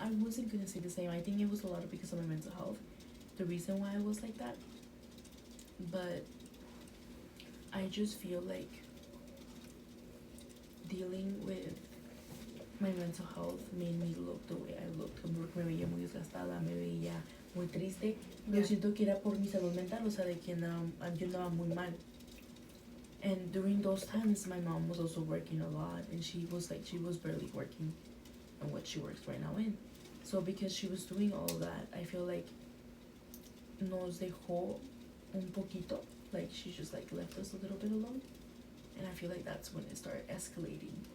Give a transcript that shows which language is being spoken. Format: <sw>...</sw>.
<en>I wasn't gonna stay the same. I think it was a lot of because of my mental health, the reason why I was like that. But I just feel like dealing with my mental health made me look the way I looked.</en> <es>Como que me veía muy desgastada, me veía muy triste. Pero</es> <en>Yeah.</en> <es>siento que era por mi salud mental, o sea, de que yo andaba muy mal.</es> <en>And during those times, my mom was also working a lot, and she was barely working on what she works right now in. So because she was doing all of that, I feel like</en> <es>nos dejó un poquito.</es> <en>Like she just like left us a little bit alone, and I feel like that's when it started escalating.</en>